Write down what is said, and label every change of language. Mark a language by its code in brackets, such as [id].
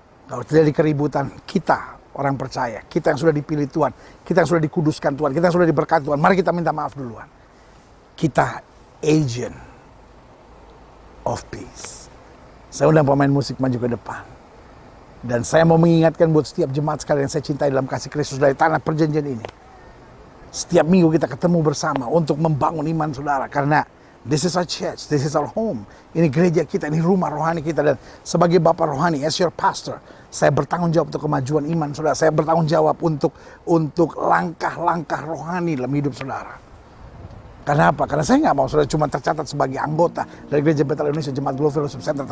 [id] Kalau terjadi keributan, kita orang percaya, kita yang sudah dipilih Tuhan, kita yang sudah dikuduskan Tuhan, kita yang sudah diberkati Tuhan, mari kita minta maaf duluan. Kita [en] agent of peace. [id] Saya undang pemain musik maju ke depan. Dan saya mau mengingatkan buat setiap jemaat sekalian yang saya cintai dalam kasih Kristus dari tanah perjanjian ini. Setiap minggu kita ketemu bersama untuk membangun iman saudara. Karena [en] this is our church, this is our home. [id] Ini gereja kita, ini rumah rohani kita. Dan sebagai Bapak rohani, [en] as your pastor, [id] saya bertanggung jawab untuk kemajuan iman saudara. Saya bertanggung jawab untuk langkah-langkah rohani dalam hidup saudara. Karena apa? Karena saya nggak mau saudara cuma tercatat sebagai anggota dari Gereja Betel Indonesia Jemaat Global Fellowship Center.